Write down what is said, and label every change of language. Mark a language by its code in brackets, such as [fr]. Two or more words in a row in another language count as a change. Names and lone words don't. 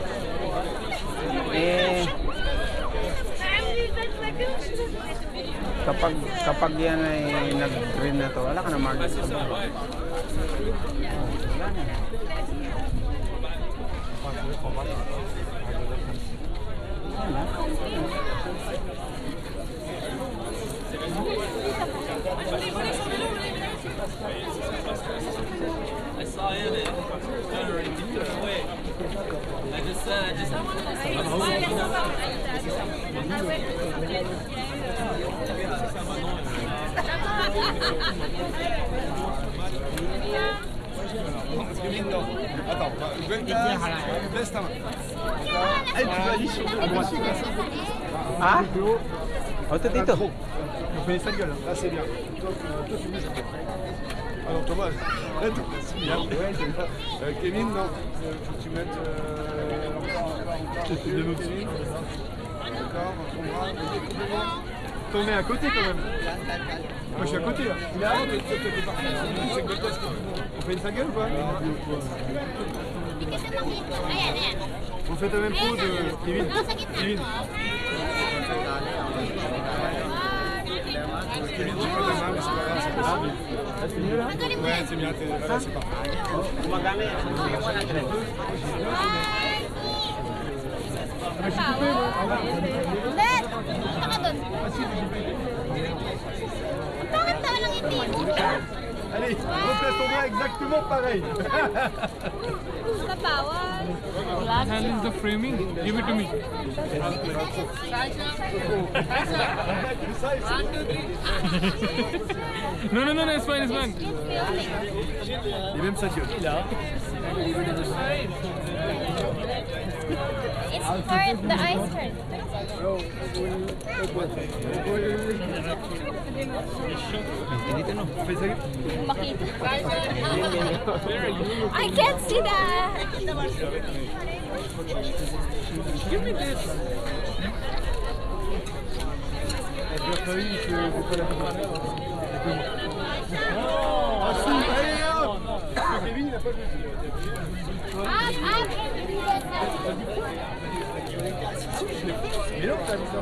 [tl] Eh, kapag yan ay nag-green na to, wala ka na market. Wala na. [en] I saw it and I already took it away. I just said, [fr] Attends, baisse ta main. Eh, tu vas aller sur à droite. [tl] Ah? O, ito dito. [fr] On fait les 5 gueules. Là, c'est bien. Toi, tu bouges. Ah non, Thomas, là, c'est bien. Ouais, c'est bien. Kevin, non. Faut que tu mettes. Deux mots dessus. D'accord, ton bras. T'en mets à côté quand même. Moi, je suis à côté là. Là, t'es parti. On fait une 5 gueules ou pas? On fait la même pose, Kevin. Kevin. Kevin, tu prends ta main, mais c'est pas grave, c'est possible. Ouais, c'est bien, voilà, c'est parfait. [tl] Gumagana yan. [en] Dad! [tl] Punta ka dun. Bakit daw lang hindi mo? [fr] Allez, replace ton bras exactement pareil. [tl] Bawal. [en] Challenge the framing. Give it to me. No, it's fine, it's fine. [fr] Et même sa gueule. [en] It's for the ice cream. [tl] Dito no. Makita. [en] I can't see that. Give me this. [fr] Ah si, allez hop. Kevin, il a pas joué. Mais non, t'as vu ça.